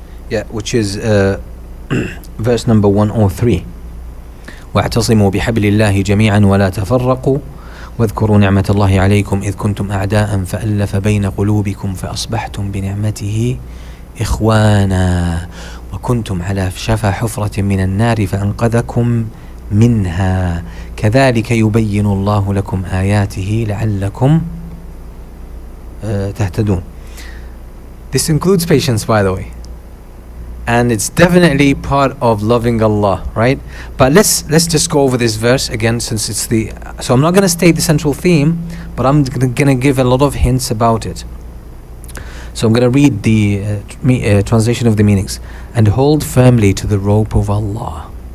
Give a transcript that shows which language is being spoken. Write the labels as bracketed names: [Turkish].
[English] Yeah, which is verse number 103. [Arabic] واعتصموا بحبل الله جميعا ولا تفرقوا واذكروا نعمة الله عليكم إذ كنتم أعداء فألف بين قلوبكم فأصبحتم بنعمته إخوانا وكنتم على شفا حفرة من النار فأنقذكم منها كذلك يبين الله لكم آياته لعلكم تهتدون. [English] This includes patience, by the way. And it's definitely part of loving Allah, right? But let's just go over this verse again, since it's so I'm not going to state the central theme, but I'm going to give a lot of hints about it. So I'm going to read the translation of the meanings. And hold firmly to the rope of Allah.